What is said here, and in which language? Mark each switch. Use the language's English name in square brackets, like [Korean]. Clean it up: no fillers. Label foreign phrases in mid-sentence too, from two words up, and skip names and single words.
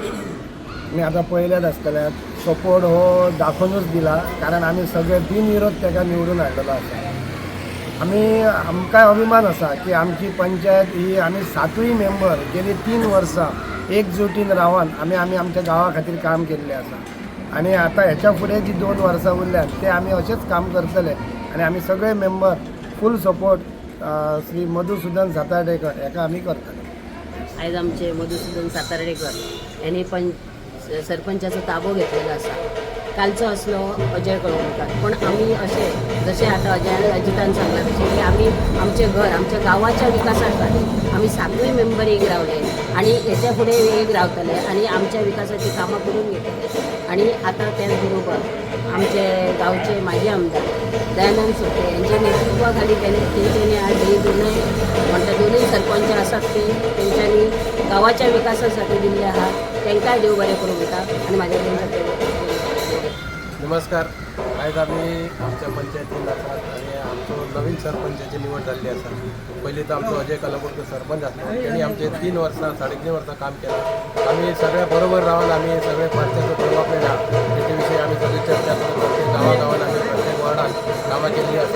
[Konkani] मी आता पहिल्याच आसतल्यात सपोर्ट हो दाखोवनूच दिला कारण आम्ही सगळे बिनविरोध ताका निवडून हाडलेलो आसा आमकां अभिमान आसा की आमची पंचायत ही आमी 7य मेंबर गेली 3 वर्सां एकजुटीन रावन आमी आमच्या गांवा खातीर काम केल्लें आसा आणि आता ह्याच्या फुडें जी 2 वर्सां उरल्यात ते आमी अशेंच काम करतले आणि आमी सगळे मेंबर [English] full support [Konkani] श्री मधुसूदन सातार्डेकर हेका आमी करतले. आयज आमचे मधुसूदन सातार्डेकर यांनी सरपंचाचो ताबो घेतलेलो आसा. [Marathi] कालचो असलो अजय कळवणकर पण आम्ही असे जसे आता अजितान सांगला तसे की आम्ही आमचे घर आमच्या गावाच्या विकासासाठी आम्ही 7वी मेंबर एक रावले आणि याच्या पुढे एक रावतले आणि आमच्या विकासाची कामं करून घेतले आणि आता त्याचबरोबर आमचे गावचे माजी आमदार दयानंद सोपटे यांच्या नेतृत्वाखाली त्यांच्यानी आज हे दोन्ही सरपंच असतात ते त्यांच्यानी गावाच्या विकासासाठी दिले आहात त्यांकाय देव बरे करून घेतात आणि माझ्या [Konkani] नमस्कार. आयज आमी आमच्या पंचायतीन आसात आणि आमचो नवीन सरपंचाची निवड जाल्ली आसा. पयलीं तर आमचो अजय कलंगूटकर सरपंच आसलो त्यांनी आमचे 3 वर्सां 3.5 वर्सां काम केलं. आम्ही सगळ्या बरोबर रावन आम्ही सगळे पार्ट्याचो डेव्हलपमेंट आहा त्याच्या विशीं आमी सगळी चर्चा करून प्रत्येक गांवागांवान आमी प्रत्येक वार्डात कामां केल्लीं आसा.